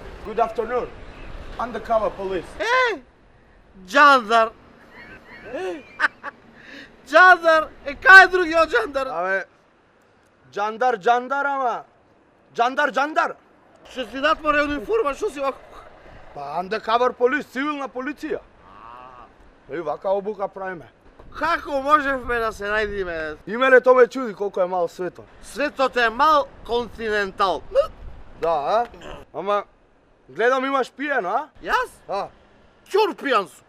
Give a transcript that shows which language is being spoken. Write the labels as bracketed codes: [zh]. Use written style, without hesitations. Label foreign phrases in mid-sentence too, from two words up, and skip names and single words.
[en] Good afternoon. Undercover police. [mk] Джандар. Джандар, кај е другиот Джандар? Абе, Джандар, ама. Джандар. Што си дат море униформа, што си вака? [en] Па undercover police, [mk] цивилна полиција. И вака обука правиме. Како можевме да се најдиме? И мене то ме чуди колку е мал светот. Светот е мал континентал. Да, Ама, гледам имаш пиено, а? Јас? А, Ќур пијан сум.